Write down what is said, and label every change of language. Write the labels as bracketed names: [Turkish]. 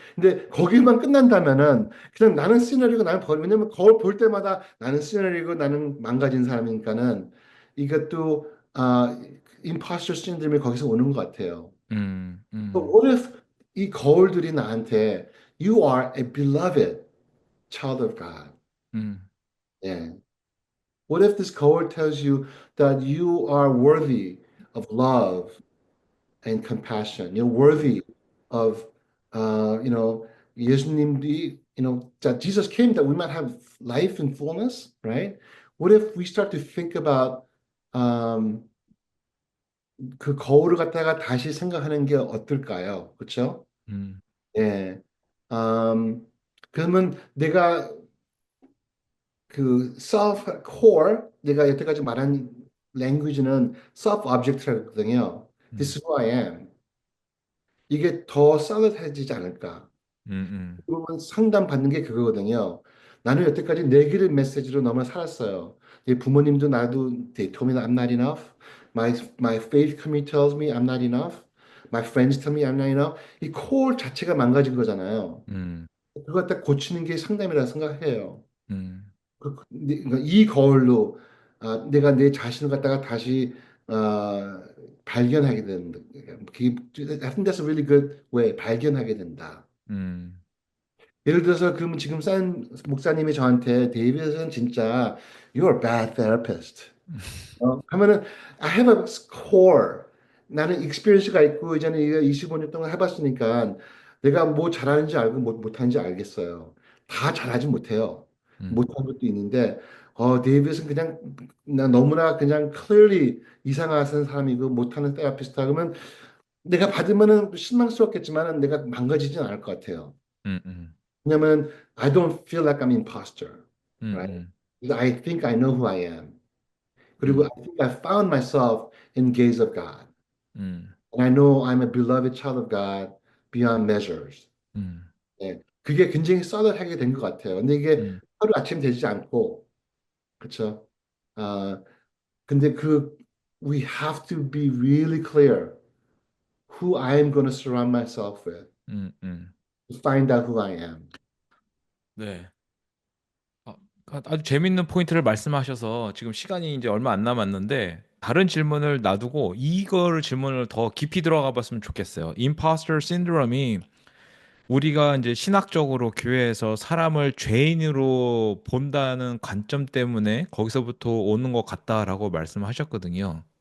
[Korean] 근데 거기만 끝난다면은 그냥 나는 시너리고 나는 왜냐면 거울 볼 때마다 나는 시너리고 나는 망가진 사람이니까는 이것도 imposter syndrome이 거기서 오는 것 같아요. 음, [English] But 음, what if [Korean] 이 거울들이 나한테 [English] You are a beloved child of God. 음, [Korean] 예. [English] What if this 거울 tells you that you are worthy of love and compassion. You're worthy of, [Korean] 예수님이, [English] that Jesus came that we might have life in fullness, right? What if we start to think about um, [Korean] 그 거울을 갖다가 다시 생각하는 게 어떨까요? 그렇죠? 음, 예. 그러면 내가 그 self core, 내가 여태까지 말한 language는 self object거든요. 음, [English] This is who I am. [Korean] 이게 더 solid해지지 않을까? 음, 대부분 상담 받는 게 그거거든요. 나는 여태까지 네기를 메시지로 너무 살았어요. 내 부모님도 나도 [English] they told me that I'm not enough. My faith community tells me I'm not enough. My friends tell me I'm not enough. [Korean] 이 core 자체가 망가진 거잖아요. 음, 그거 갖다 고치는 게 상담이라 생각해요. 음, 그러니까 이 거울로 내가 내 자신을 갖다가 다시 발견하게 된다. [English] I think that's a really good way. [Korean] 발견하게 된다. 음, 예를 들어서 그러면 지금 산 목사님이 저한테 데이비드는 진짜 [English] You're a bad therapist. [Korean] 하면은 [English] I have a core. [Korean] 나는 experience가 있고 이제는 이거 25년 동안 해봤으니까 내가 뭐 잘하는지 알고 못하는지 알겠어요. 다 잘하지 못해요. 음, 못한 것도 있는데 데이비드는 그냥 너무나 그냥 clearly 이상한 사람이고 못하는 테라피스트다 그러면 내가 받으면은 실망스럽겠지만은 내가 망가지진 않을 것 같아요. 음, [English] 왜냐면 I don't feel like I'm imposter, right? 음, I think I know who I am. 그리고 음, I think I found myself in gaze of God. 음, And I know I'm a beloved child of God beyond measures. 음, [Korean] 예. 그게 굉장히 썰하게 된 것 같아요. 근데 이게 음, 하루 아침 되지 않고, 그쵸? 아, 근데 [English] we have to be really clear who I am going to surround myself with 음. to find out who I am. [Korean] 네. 아, 아주 재밌는 포인트를 말씀하셔서 지금 시간이 이제 얼마 안 남았는데 다른 질문을 놔두고 이거를 질문을 더 깊이 들어가 봤으면 좋겠어요. 임파스터 신드롬이 우리가 이제 신학적으로 교회에서 사람을 죄인으로 본다는 관점 때문에 거기서부터 오는 것 같다라고 말씀하셨거든요.